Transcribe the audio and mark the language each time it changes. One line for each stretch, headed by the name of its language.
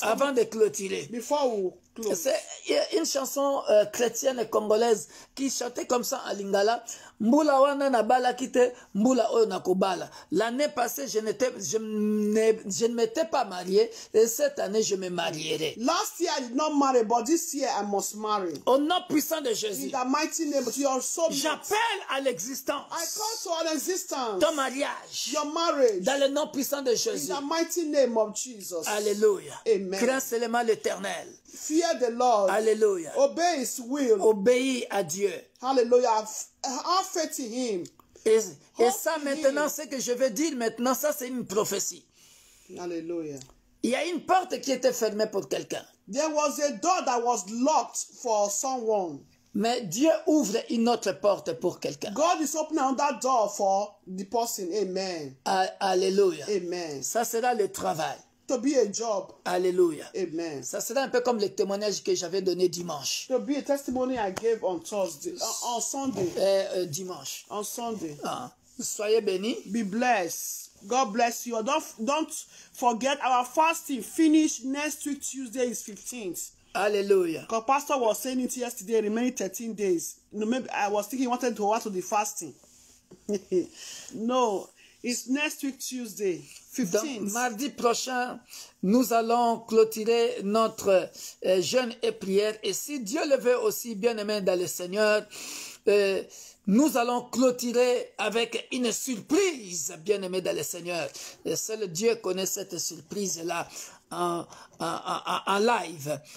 French: Avant de clôturer.
English: before we close.
French: C'est une chanson chrétienne et congolaise qui chantait comme ça en lingala.
Lingala: Mbula wana na bala kite, mbula oyo na kobala.
French: L'année passée, je ne m'étais pas marié et cette année, je me marierai.
English: Last year I did not marry, but this year I must marry.
French: Au nom puissant de
English: In
French: Jésus,
English: the mighty name of your soul.
French: j'appelle à l'existence
English: I call to an existence
French: ton mariage
English: your marriage
French: dans le nom puissant de
English: in
French: Jésus.
English: the mighty name of Jesus.
French: Alléluia. Amen. Crains seulement l'Éternel.
English: Fear the Lord.
French: Alléluia.
English: Obey His will.
French: Obéis à Dieu.
English: Hallelujah. Have faith in Him.
French: Et ça maintenant, ce que je vais dire maintenant, ça c'est une prophétie.
English: Hallelujah.
French: Il y a une porte qui était fermée pour quelqu'un.
English: There was a door that was locked for someone.
French: Mais Dieu ouvre une autre porte pour quelqu'un.
English: God is opening another door for the person. Amen. Alléluia. Amen.
French: Ça sera le travail.
English: To be a job.
French: Alléluia.
English: Amen.
French: Ça sera un peu comme le témoignage que j'avais donné dimanche.
English: To be a testimony I gave on Thursday, on Sunday.
French: Dimanche.
English: On Sunday.
French: Soyez bénis.
English: Be blessed. God bless you. Don't forget our fasting finish next week. Tuesday is 15th. Alléluia. Because Pastor was saying it yesterday, remaining 13 days. No, maybe I was thinking he wanted to add to the fasting. No, it's next week Tuesday, 15th.
French: Donc, mardi prochain, nous allons clôturer notre jeûne et prière. Et si Dieu le veut aussi, bien-aimé dans le Seigneur, nous allons clôturer avec une surprise, bien-aimé dans le Seigneur. Et seul Dieu connaît cette surprise-là en live.